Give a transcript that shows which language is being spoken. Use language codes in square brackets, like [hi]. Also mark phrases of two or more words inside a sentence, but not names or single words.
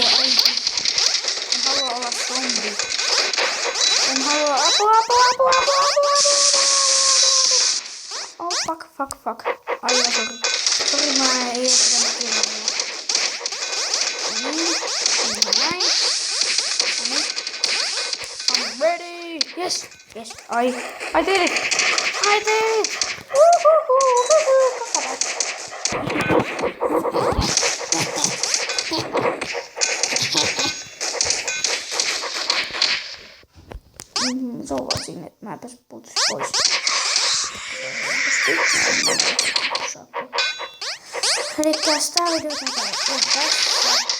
[fi] Apua, äiti. En halua apua. [en] Oh, fuck. [fi] Aivan sori. Sori, mä ei ole pitänyt kirjoilla. Näin. [en] I'm ready. Yes. I did it. [fi] Se on vaan sinne, että mä pääsin puutus pois. Elikkäs tää video on tässä.